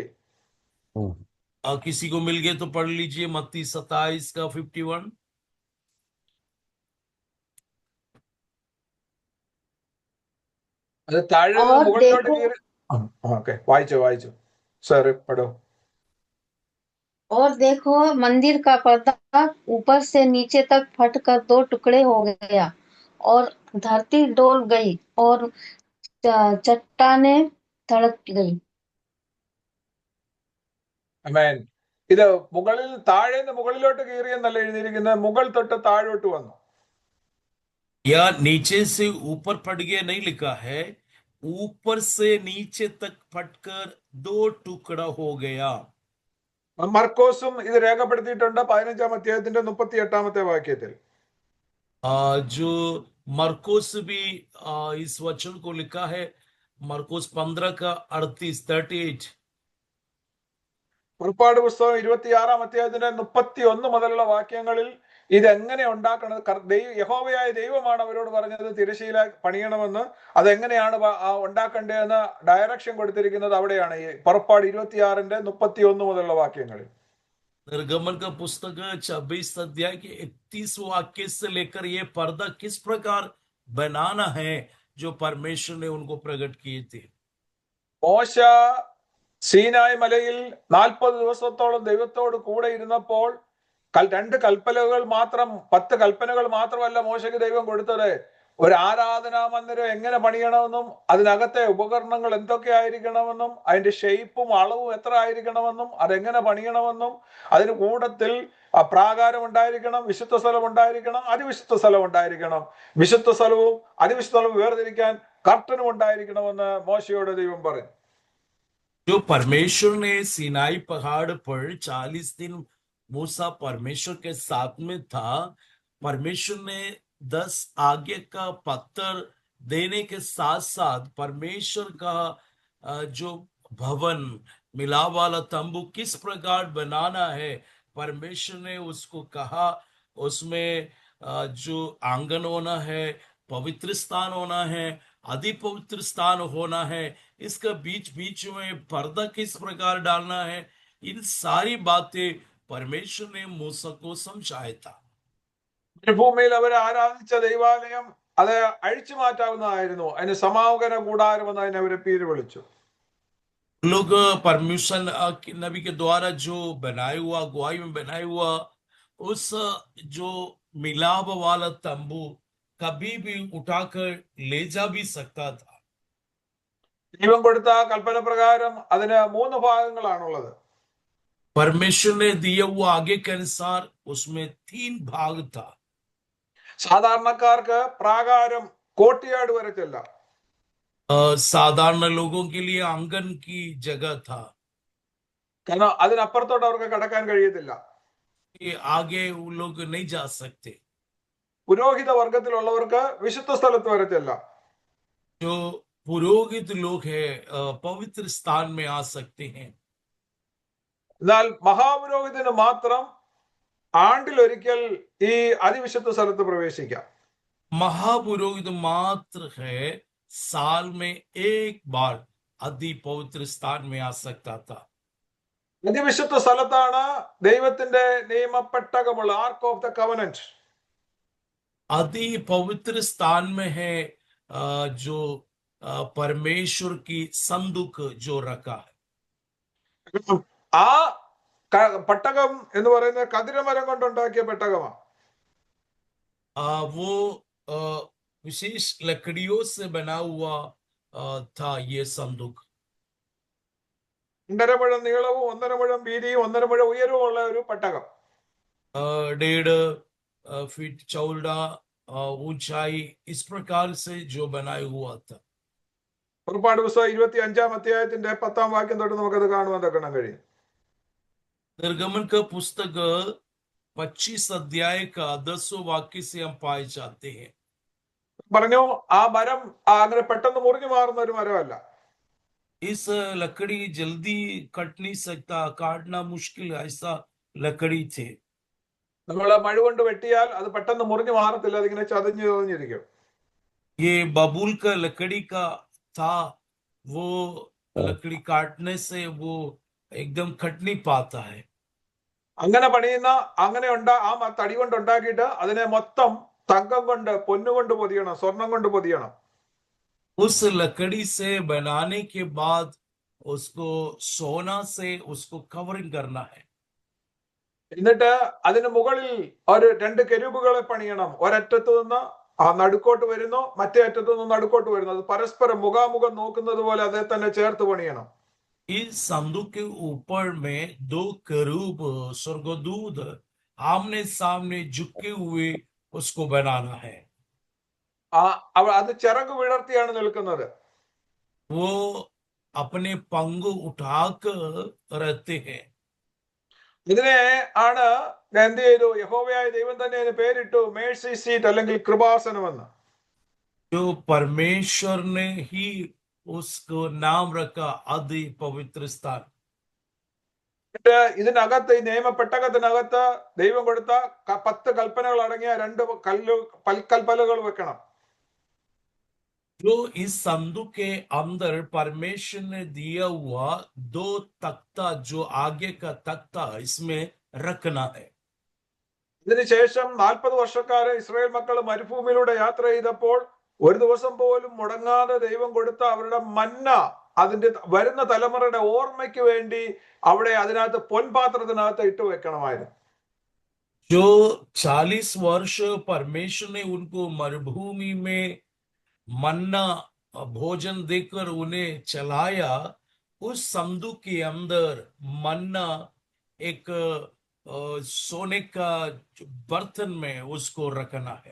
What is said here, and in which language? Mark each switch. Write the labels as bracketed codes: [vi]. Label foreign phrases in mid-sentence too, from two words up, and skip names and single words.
[hi] किसी को मिल गए तो पढ़ लीजिए मत्ती 27 का 51. [ml] അത് താഴെ നിന്ന് [hi] और [ml] മുകളിലോട്ട് [hi] देखो [ml] കീറി. ഓക്കെ, വായിച്ചു സർ പഠോ. [hi] और देखो, मंदिर का पर्दा ऊपर से नीचे तक फटकर 2 टुकड़े हो गया और धरती डोल गई और चट्टानें धड़क गई. [ml] ആമേൻ. ഇത് മുകളിൽ താഴേന്ന് മുകളിലോട്ട് കീറിയെന്നല്ല എഴുതിയിരിക്കുന്നത്, മുകൾ തൊട്ട് താഴോട്ട് വന്നു. [hi] या नीचे से ऊपर फट गया नहीं लिखा है, ऊपर से नीचे तक फटकर 2 टुकड़ा हो गया. [ml] മർക്കോസും ഇത് രേഖപ്പെടുത്തിയിട്ടുണ്ട് 15-ാം അധ്യായത്തിന്റെ 38-ാമത്തെ വാക്യത്തിൽ. [hi] जो मरकोस भी इस वचन को लिखा है, मरकोस 15 का 38. [ml] പുറപ്പാട് പുസ്തകം 26-ാം അധ്യായത്തിന്റെ 31 മുതലുള്ള വാക്യങ്ങളിൽ ഇതെങ്ങനെ ഉണ്ടാക്കണത്, യഹോവയായ ദൈവമാണ് അവരോട് പറഞ്ഞത് തിരശീല പണിയണമെന്ന്. അതെങ്ങനെയാണ് ഉണ്ടാക്കേണ്ടതെന്ന് ഡയറക്ഷൻ കൊടുത്തിരിക്കുന്നത് അവിടെയാണ്, ഈ പുറപ്പാട് 26-ന്റെ 31 മുതലുള്ള വാക്യങ്ങളിൽ. [hi] निर्गमन का पुस्तक 26 अध्याय के 31 वाक्य से लेकर ये पर्दा किस प्रकार बनाना है जो परमेश्वर ने उनको प्रकट किए थे. [ml] മോശ സീനായ് മലയിൽ 40 ദിവസത്തോളം ദൈവത്തോട് കൂടെ ഇരുന്നപ്പോൾ 2 കൽപ്പനകൾ മാത്രം, 10 കൽപ്പനകൾ മാത്രമല്ല മോശയ്ക്ക് ദൈവം കൊടുത്തത്. ഒരു ആരാധനാ മന്ദിരം എങ്ങനെ പണിയണമെന്നും അതിനകത്തെ ഉപകരണങ്ങൾ എന്തൊക്കെ ആയിരിക്കണമെന്നും അതിന്റെ ഷേപ്പും അളവും എത്ര ആയിരിക്കണമെന്നും അതെങ്ങനെ പണിയണമെന്നും അതിന് കൂട്ടത്തിൽ പ്രാകാരം ഉണ്ടായിരിക്കണം, വിശുദ്ധ സ്ഥലം ഉണ്ടായിരിക്കണം, അതിവിശുദ്ധ സ്ഥലം ഉണ്ടായിരിക്കണം, വിശുദ്ധ സ്ഥലവും അതിവിശുദ്ധ സ്ഥലവും വേർതിരിക്കാൻ കർട്ടനും ഉണ്ടായിരിക്കണമെന്ന് മോശയോട് ദൈവം പറഞ്ഞു. [hi] जो परमेश्वर ने सिनाई पहाड़ पर 40 दिन मूसा परमेश्वर के साथ में था, परमेश्वर ने 10 आज्ञा का पत्थर देने के साथ साथ परमेश्वर का जो भवन मिलाप वाला तंबू किस प्रकार बनाना है, परमेश्वर ने उसको कहा. उसमें जो आंगन होना है, पवित्र स्थान होना है, अति पवित्र स्थान होना है, इसका बीच बीच में पर्दा किस प्रकार डालना है, इन सारी बातें परमेश्वर ने मूसा को समझाया था. [ml] ഭൂമിയിൽ അവർ ആരാധിച്ച ദൈവാലയം അത് അഴിച്ചു മാറ്റാവുന്നതായിരുന്നു. അതിന് സമാഗമന കൂടാരം എന്ന് അതിനെ അവരെ പേര് വിളിച്ചു. [hi] लोग परमेश्वर नबी के द्वारा जो बनाया हुआ, गुआई में बनाया हुआ उस जो मिलाप वाला तंबू कभी भी उठाकर ले जा भी सकता था. [ml] ദൈവം കൊടുത്ത കൽപ്പന പ്രകാരം അതിന് 3 ഭാഗങ്ങളാണുള്ളത്. [hi] परमेश्वर ने दिया हुआ आगे के अनुसार उसमें 3 भाग था. [ml] സാധാരണക്കാർക്ക് പ്രാകാരം കോട്ടിയാട് വരെ ചെല്ലാം. [hi] साधारण लोगों के लिए आंगन की जगह था, [ml] കാരണം അതിനപ്പുറത്തോട്ട് അവർക്ക് കടക്കാൻ കഴിയത്തില്ല. [hi] कि आगे वो लोग नहीं जा सकते. [ml] പുരോഹിത വർഗത്തിലുള്ളവർക്ക് വിശുദ്ധ സ്ഥലത്ത് വരെ ചെല്ലാം. [hi] जो पुरोहित लोग हैं पवित्र स्थान में आ सकते हैं. [ml] എന്നാൽ മഹാപുരോഹിതന് മാത്രം ആണ്ടിലൊരിക്കൽ ഈ അതിവിശുദ്ധ സ്ഥലത്ത് പ്രവേശിക്കാം. [hi] महापुरोहित मात्र है साल में एक बार अति पवित्र स्थान में आ सकता था. [ml] അതിവിശുദ്ധ സ്ഥലത്താണ് ദൈവത്തിന്റെ നിയമപ്പെട്ടകമുള്ള [en] Ark of the Covenant. [hi] अति पवित्र स्थान में है जो परमेश्वर की संदूक जो रखा है. [ml] ആ പെട്ടകം എന്ന് പറയുന്നത് കതിരമരം കൊണ്ടുണ്ടാക്കിയ പെട്ടകമാണ്. [hi] वो विशेष लकड़ियों से बना हुआ था ये संदूक. [ml] 1.5 മുഴം നീളവും 1.5 മുഴം വീതിയും 1.5 മുഴം ഉയരവും ഉള്ള ഒരു പെട്ടകം. [hi] 1.5 फीट चौड़ा ऊंचाई इस प्रकार से जो बनाया हुआ था. [ml] പുറപ്പാട് പുസ്തകം 25-ാം അധ്യായത്തിന്റെ 10-ാം വാക്യം തൊട്ട് നമുക്കത് കാണുവാൻ തക്കണം കഴിയും. [hi] निर्गमन का पुस्तक 25 अध्याय का 10 वाक्य से हम पाए जाते हैं. [ml] പറഞ്ഞു ആ മരം അങ്ങനെ പെട്ടെന്ന് മുറിഞ്ഞു മാറുന്ന ഒരു മരമല്ല. [hi] इस लकड़ी जल्दी कट नहीं सकता, काटना मुश्किल ऐसा लकड़ी थे. [ml] നമ്മൾ മഴ കൊണ്ട് വെട്ടിയാൽ അത് പെട്ടെന്ന് മുറിഞ്ഞു മാറത്തില്ല, അതിങ്ങനെ ചതഞ്ഞു ചതഞ്ഞിരിക്കും. [hi] ये बबूल का लकड़ी का था, वो लकड़ी काटने से वो एकदम कट नहीं पाता है. [ml] അങ്ങനെ പണിയുന്ന ആ തടി കൊണ്ട് ഉണ്ടാക്കിയിട്ട് അതിനെ മൊത്തം തങ്കം കൊണ്ട് പൊന്നുകൊണ്ട് പൊതിയണം, സ്വർണം കൊണ്ട് പൊതിയണം. [hi] उस लकड़ी से बनाने के बाद उसको सोना से उसको कवरिंग करना है. [ml] എന്നിട്ട് അതിന് മുകളിൽ ഒരു 2 കെരൂബുകളെ പണിയണം. ഒരറ്റത്ത് നിന്ന് നടുക്കോട്ട് വരുന്നു, മറ്റേ അറ്റത്ത് നിന്ന് നടുക്കോട്ട് വരുന്നു. അത് പരസ്പരം മുഖാമുഖം നോക്കുന്നത് പോലെ അതേ തന്നെ ചേർത്ത് പണിയണം. [hi] इस संदूक के ऊपर में 2 करूब स्वर्गदूत आमने सामने झुके हुए उसको बनाना है. [ml] അത് ചിറക് വിടർത്തിയാണ് നിൽക്കുന്നത്. [hi] वो अपने पंख उठाकर रहते हैं. [ml] ഇതിനെ ആണ് എന്ത് ചെയ്തു? യഹോവയായ ദൈവം തന്നെ അതിന് പേരിട്ടു [en] mercy seat [ml] അല്ലെങ്കിൽ കൃപാസനം എന്ന്. [hi] जो परमेश्वर ने ही उसको नाम रखा अति पवित्र स्थान. [ml] ഇതിനകത്ത് ഈ നിയമപ്പെട്ടകത്തിനകത്ത് ദൈവം കൊടുത്ത 10 കൽപ്പനകൾ അടങ്ങിയ 2 കൽപ്പലകൾ വെക്കണം. [hi] जो इस संदूक के अंदर परमेश्वर ने दिया हुआ 2 तख्ता, जो आगे का तख्ता इसमें रखना है. [ml] ഇതിനുശേഷം 40 വർഷക്കാലം ഇസ്രായേൽ മക്കൾ മരുഭൂമിയിലൂടെ യാത്ര ചെയ്തപ്പോൾ ഒരു ദിവസം പോലും മുടങ്ങാതെ ദൈവം കൊടുത്ത അവരുടെ മന്ന അതിന്റെ വരുന്ന തലമുറയുടെ ഓർമ്മയ്ക്ക് വേണ്ടി അവിടെ അതിനകത്ത് പൊൻപാത്രത്തിനകത്ത് ഇട്ട് വെക്കണമായിരുന്നു. [hi] जो 40 वर्ष परमेश्वर ने उनको मरुभूमि में मन्ना भोजन देकर उन्हें चलाया, उस संदूक के अंदर मन्ना एक सोने का बर्तन में उसको रखना है.